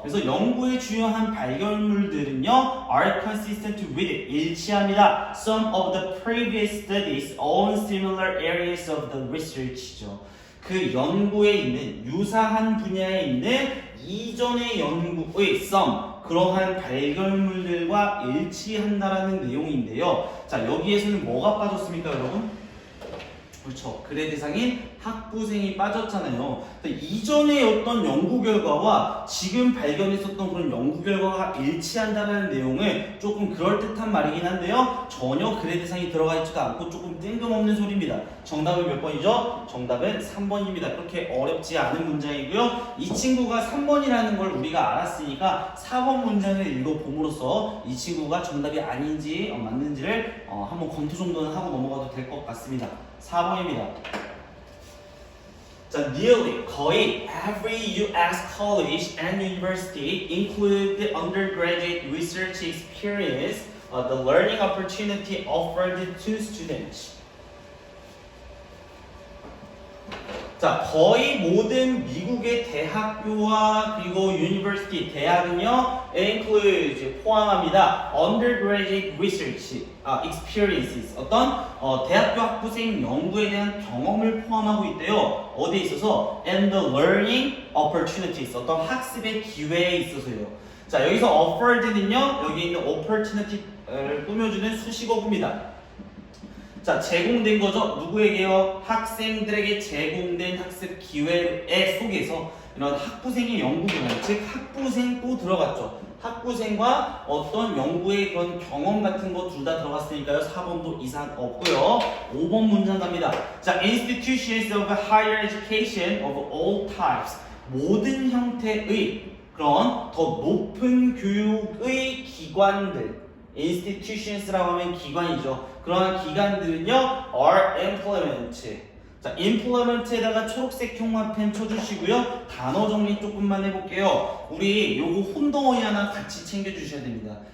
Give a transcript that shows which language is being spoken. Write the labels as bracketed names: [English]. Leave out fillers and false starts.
[Korean] 그래서 연구의 주요한 발견물들은요, [English] are consistent with [Korean] 일치합니다. [English] Some of the previous studies on similar areas of the research죠. [Korean] 그 연구에 있는 유사한 분야에 있는 이전의 연구의 some 그러한 발견물들과 일치한다라는 내용인데요. 자, 여기에서는 뭐가 빠졌습니까, 여러분? 그렇죠. 글의 대상인 학부생이 빠졌잖아요. 이전의 어떤 연구 결과와 지금 발견했었던 그런 연구 결과가 일치한다는 내용은 조금 그럴듯한 말이긴 한데요. 전혀 글의 대상이 들어가 있지가 않고 조금 뜬금없는 소리입니다. 정답은 몇 번이죠? 정답은 3번입니다. 그렇게 어렵지 않은 문장이고요. 이 친구가 3번이라는 걸 우리가 알았으니까 4번 문장을 읽어봄으로써 이 친구가 정답이 아닌지 맞는지를 한번 검토 정도는 하고 넘어가도 될 것 같습니다. 4번입니다. [English] 자, nearly 거의 every U.S. college and university include the undergraduate research experience, the learning opportunity offered to students. [Korean] 자, 거의 모든 미국의 대학교와 그리고 university 대학은요, include 포함합니다. [English] undergraduate research experiences [Korean] 어떤 대학교 학부생 연구에 대한 경험을 포함하고 있대요. 어디에 있어서? [English] and the learning opportunities [Korean] 어떤 학습의 기회에 있어서요. 자, 여기서 offered는요, 여기 있는 opportunity를 꾸며주는 수식어구입니다. 자, 제공된 거죠. 누구에게요? 학생들에게 제공된 학습 기회 속에서 이런 학부생의 연구 경험, 즉 학부생도 들어갔죠. 학부생과 어떤 연구의 그런 경험 같은 거 둘 다 들어갔으니까요. 4번도 이상 없고요. 5번 문장 갑니다. [English] 자, institutions of higher education of all types. [Korean] 모든 형태의 그런 더 높은 교육의 기관들. institutions라고 하면 기관이죠. 그러한 기관들은요, [English] are implement. [Korean] 자, implement에다가 초록색 형광펜 쳐주시고요. 단어 정리 조금만 해볼게요. 우리 요거 혼동어휘 하나 같이 챙겨주셔야 됩니다.